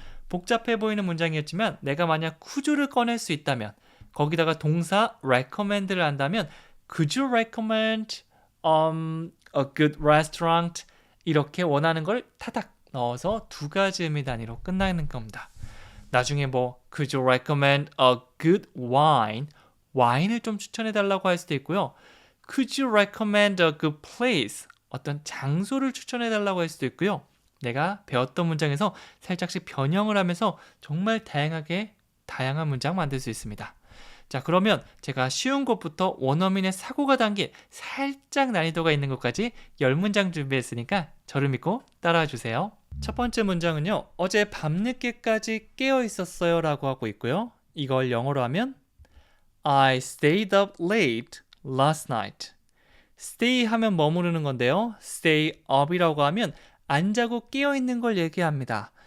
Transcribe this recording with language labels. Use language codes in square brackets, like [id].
[ko] 복잡해 보이는 문장이었지만 내가 만약 could를 꺼낼 수 있다면 거기다가 동사 recommend를 한다면 Could you recommend a good restaurant? 이렇게 원하는 걸 타닥 넣어서 두 가지 의미 단위로 끝나는 겁니다. [en] 나중에 뭐 Could you recommend a good wine? [ko] 와인을 좀 추천해 달라고 할 수도 있고요. [en] Could you recommend a good place? [ko] 어떤 장소를 추천해 달라고 할 수도 있고요. 내가 배웠던 문장에서 살짝씩 변형을 하면서 정말 다양한 문장 만들 수 있습니다. 자, 그러면 제가 쉬운 것부터 원어민의 사고가 담긴 살짝 난이도가 있는 것까지 10문장 준비했으니까 저를 믿고 따라와 주세요. 첫 번째 문장은요. 어제 밤늦게까지 깨어 있었어요 라고 하고 있고요. [en] 이걸 영어로 하면 I stayed up late last night. [ko] stay 하면 머무르는 건데요. stay up이라고 하면 안 자고 깨어 있는 걸 얘기합니다.